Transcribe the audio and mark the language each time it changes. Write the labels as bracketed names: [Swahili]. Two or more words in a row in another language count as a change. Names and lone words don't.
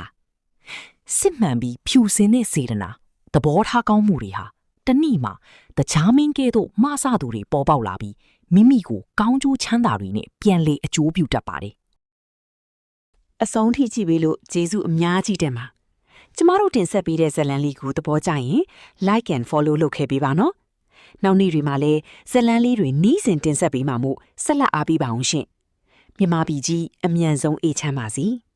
[Burmese] စစ်မှန်ပြီးဖြူစင်တဲ့စေတနာသဘောထားကောင်းမှုတွေဟာတနည်းမှာတခြားမင်းကဲ့သို့မဆသူတွေပေါ်ပေါက်လာပြီးမိမိကိုကောင်းကျိုးချမ်းသာတွေနဲ့ပြန်လေအကျိုးပြုတတ်ပါတယ်။အဆုံးထိကြည့်ပေးလို့ကျေးဇူးအများကြီးတင်ပါ။ကျမတို့တင်ဆက်ပေးတဲ့ဇလန်းလေးကိုသဘောကျရင် [English] like and follow [Burmese] လုပ်ခဲ့ပေးပါနော်။နောက်နေ့တွေမှာလည်းဇလန်းလေးတွေနှီးစင်တင်ဆက်ပေးမှာမို့ဆက်လက်အားပေးပါအောင်ရှင်။ မြမပြည်ကြီးအမြန်ဆုံးအေးချမ်းပါစေ။